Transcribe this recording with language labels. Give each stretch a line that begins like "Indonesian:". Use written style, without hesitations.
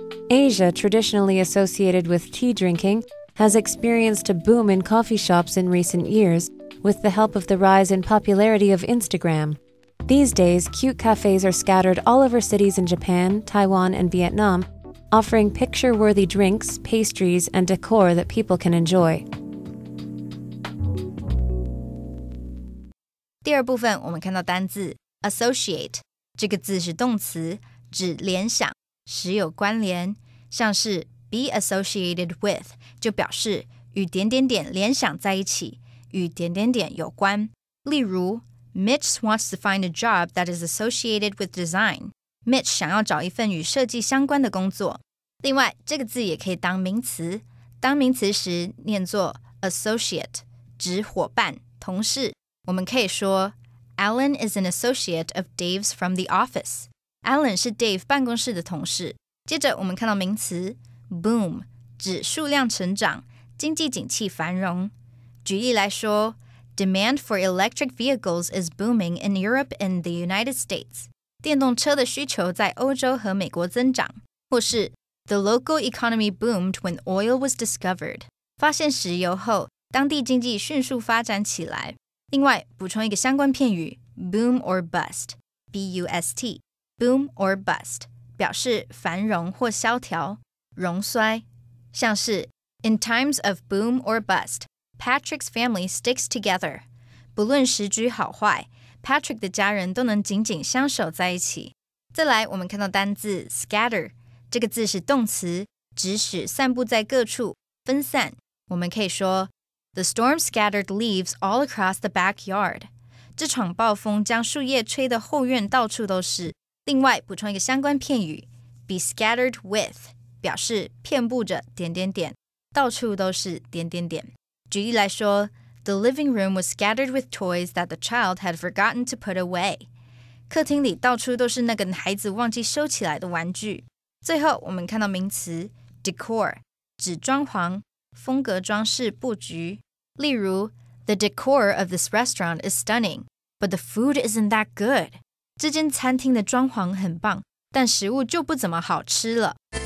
English: Asia, traditionally associated with tea drinking, has experienced a boom in coffee shops in recent years with the help of the rise in popularity of Instagram. These days, cute cafes are scattered all over cities in Japan, Taiwan, and Vietnam, offering picture-worthy drinks, pastries, and decor that people can enjoy.
Chinese: 第二部分我们看到单字 associate 这个字是动词，指联想，使有关联，像是 be associated with 就表示与点点点联想在一起，与点点点有关。
English: 例如 Mitch wants to find a job that is associated with design.
Chinese: Mitch 想要找一份与设计相关的工作。另外，这个字也可以当名词，当名词时念作 associate， 指伙伴、同事。我们可以说
English: Alan is an associate of Dave's from the office.
Chinese: Alan 是 Dave 办公室的同事。接着我们看到名词 boom， 指数量成长，经济景气繁荣。举例来说
English: Demand for electric vehicles is booming in Europe and the United States.
Chinese: 电动车的需求在欧洲和美国增长。或是
English: The local economy boomed when oil was discovered.
Chinese: 发现石油后，当地经济迅速发展起来。另外，补充一个相关片语 boom or bust. B-U-S-T. Boom or bust. 表示繁荣或萧条、荣衰。像是
English: In times of boom or bust.Patrick's family sticks together.
Chinese: 不论时局好坏 Patrick 的家人都能紧紧相守在一起。再来我们看到单字 scatter 这个字是动词，指使散布在各处，分散。我们可以说
English: The storm scattered leaves all across the backyard.
Chinese: 这场暴风将树叶吹得后院到处都是。另外补充一个相关片语 be scattered with 表示遍布着点点点，到处都是点点点。举例来说
English: The living room was scattered with toys that the child had forgotten to put away.
Chinese: 客厅里到处都是那个孩子忘记收起来的玩具。最后我们看到名词 decor 指装潢，风格装饰布局。例如
English: The decor of this restaurant is stunning, but the food isn't that good.
Chinese: 这间餐厅的装潢很棒，但食物就不怎么好吃了。